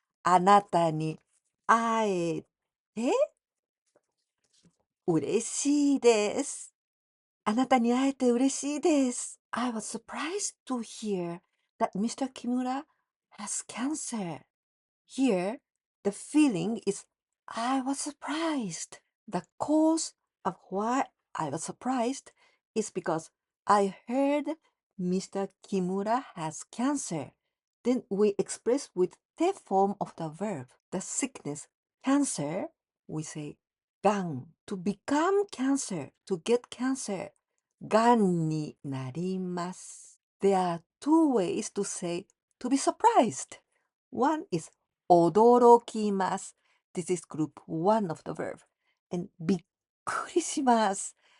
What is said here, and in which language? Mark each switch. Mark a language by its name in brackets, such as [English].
[Japanese] あなたに会えて嬉しいです。あなたに会えて嬉しいです。 [English] I was surprised to hear that Mr. Kimura has cancer. Here, the feeling is I was surprised. The cause of why I was surprised is because I heard Mr. Kimura has cancer. Then we express with the form of the verb, the sickness, cancer, we say がん to become cancer, to get cancer. [Japanese] がんになります. [English] There are two ways to say to be surprised. One is 驚きます.This is group 1 of the verb. [Japanese] And びっくりします.